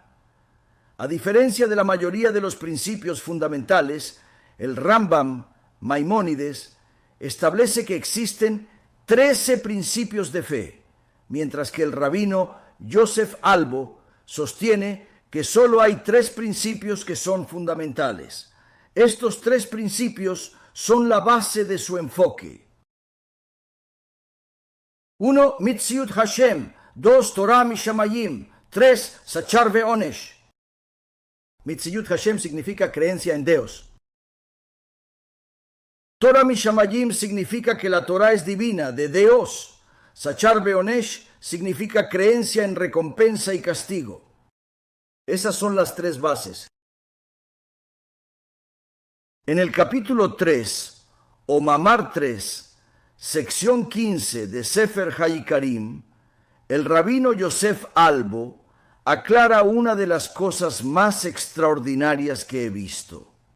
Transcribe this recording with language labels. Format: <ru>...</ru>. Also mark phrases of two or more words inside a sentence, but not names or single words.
<es>A diferencia de la mayoría de los principios fundamentales, el Rambam, Maimónides, establece que existen 13 principios de fe, mientras que el rabino Yosef Albo sostiene que solo hay 3 principios que son fundamentales. Estos 3 principios son la base de su enfoque. 1.</es> <he>מציאות השם. 2. תורה משמים. 3. שכר ועונש. מציאות השם</he> <es>significa creencia en Dios.</es> <he>תורה משמים</he> <es>significa que la Torah es divina, de Dios.</es> <he>שכר ועונש</he> <es>significa creencia en recompensa y castigo. Esas son las 3 bases. En el capítulo 3, o Mamar 3, sección 15 de Sefer Haikarim, el rabino Yosef Albo aclara una de las cosas más extraordinarias que he visto.</es>